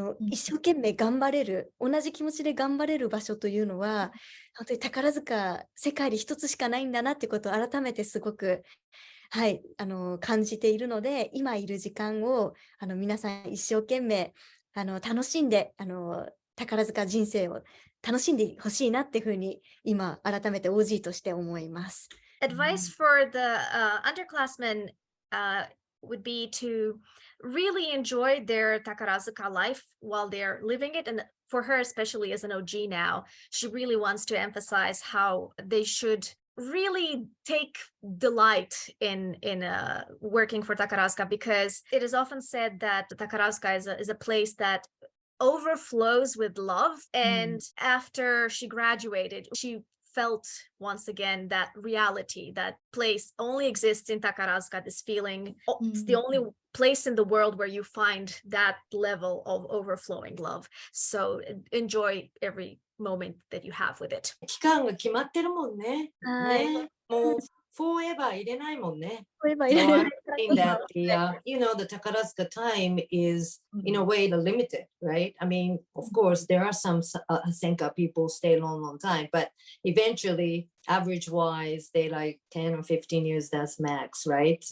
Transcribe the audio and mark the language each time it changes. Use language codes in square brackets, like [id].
[ja] 一生懸命頑張れる、同じ気持ちで頑張れる場所というのは本当に宝塚世界で一つしかないんだなってことを改めてすごくはい、感じているので、今いる時間を皆さん一生懸命楽しんで宝塚人生を楽しんでほしいなっていうふうに今改めて OG として思います。 [en] Advice for the underclassmen would be to really enjoy their Takarazuka life while they're living it, and for her, especially as an OG now, she really wants to emphasize how they should really take delight in working for Takarazuka, because it is often said that Takarazuka is a place that overflows with love. And after she graduated, she felt once again that reality, that place only exists in Takarazuka, this feeling. It's the only place in the world where you find that level of overflowing love. So enjoy every moment that you have with it. [ja] 期間が決まってるもんね。はい。ね、もう、forever 入れないもんね。 [en] forever [ja] 入れない。 [en] So I think that the Takarazuka time is in a way limited, right? I mean, of course, there are some Senka people stay long time, but eventually, average-wise, they like 10 or 15 years, that's max, right?